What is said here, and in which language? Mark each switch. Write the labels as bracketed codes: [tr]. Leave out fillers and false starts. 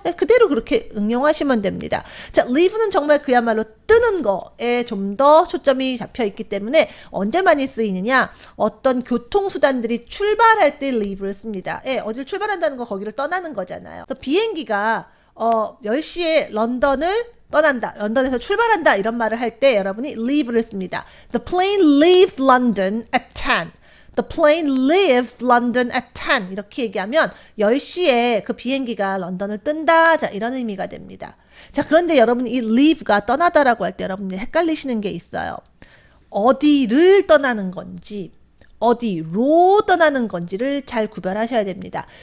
[ko] 네, 그대로 그렇게 응용하시면 됩니다. 자, leave는 정말 그야말로 뜨는 거에 좀 더 초점이 잡혀 있기 때문에 언제 많이 쓰이느냐? 어떤 교통수단들이 출발할 때 leave를 씁니다. 예, 어디를 출발한다는 거 거기를 떠나는 거잖아요. 그래서 비행기가 10시에 런던을 떠난다. 런던에서 출발한다. 이런 말을 할 때 여러분이 leave를 씁니다. [en] The plane leaves London at 10. The plane leaves London at 10. [ko] 이렇게 얘기하면 10시에 그 비행기가 런던을 뜬다. 자, 이런 의미가 됩니다. 자, 그런데 여러분 이 leave가 떠나다라고 할 때 여러분이 헷갈리시는 게 있어요. 어디를 떠나는 건지 어디로 떠나는 건지를 잘 구별하셔야 됩니다.